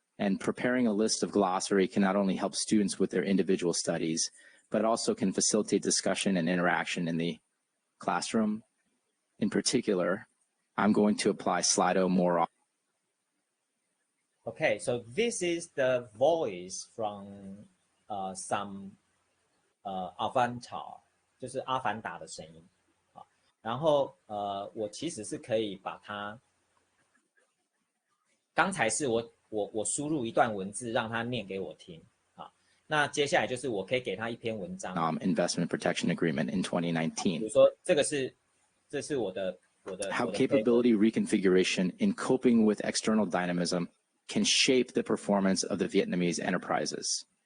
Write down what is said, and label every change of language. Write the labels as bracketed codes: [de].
[en] And preparing a list of glossary can not only help students with their individual studies, but also can facilitate discussion and interaction in the classroom. In particular, I'm going to apply Slido more often. Okay, so this is the voice from some Avatar， [zh] 就是阿凡达的声音啊。然后我其实是可以把它，刚才是我输入一段文字让他念给我听啊。那接下来就是我可以给他一篇文章。 [en] Investment Protection Agreement in 2019. [zh] 比如说这是我的 [en] How capability reconfiguration in coping with external dynamism can shape the performance of the Vietnamese enterprises.